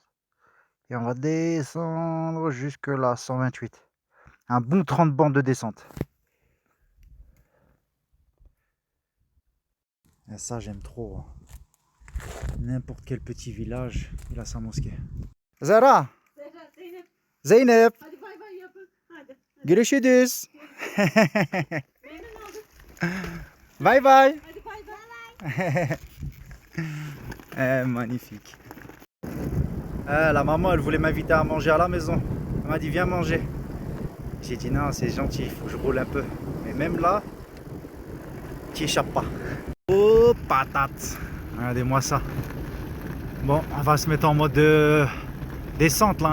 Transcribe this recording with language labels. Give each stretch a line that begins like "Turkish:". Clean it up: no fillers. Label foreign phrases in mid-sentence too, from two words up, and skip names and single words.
French: Et on va descendre jusque là, 128. Un bon 30 bandes de descente. Et ça, j'aime trop. N'importe quel petit village, il a sa mosquée. Zara, Zeynep,
Turkish: Hadi bay bay yapın. Hadi. görüşürüz. Memnun oldum.
English: Bye bye.
Turkish: Hadi bay bay.
French: Magnifique. La maman, elle voulait m'inviter à manger à la maison. Elle m'a dit, viens manger. J'ai dit, non, c'est gentil, il faut que je roule un peu. Mais même là, tu échappes pas. Oh, patate. Regardez-moi ça. Bon, on va se mettre en mode descente là.